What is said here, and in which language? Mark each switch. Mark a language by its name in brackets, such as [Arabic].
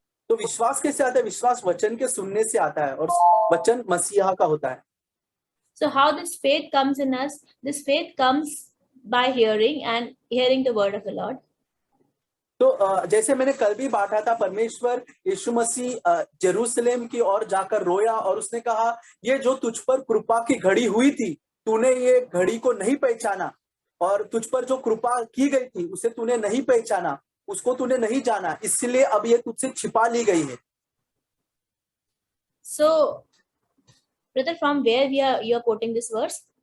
[Hindi] तो विश्वास कैसे आता है? विश्वास वचन के सुनने से आता है और वचन मसीहा का होता है। [English] So how this faith comes in us? This faith comes by hearing and hearing the word of the Lord. [Hindi] तो जैसे मैंने कल भी बांटा था, परमेश्वर यीशु मसीह जेरूशलेम की ओर जाकर रोया और उसने कहा, ये जो तुझ पर कृपा की घड़ी हुई थी, तूने ये घड़ी को नहीं पहचाना, और तुझ पर जो कृपा की गई थी उसे तूने नहीं पहचाना, उसको तूने नहीं जाना, इसलिए अब ये तुझसे छिपा ली गई है। [English] So, brother, from where you are quoting this verse?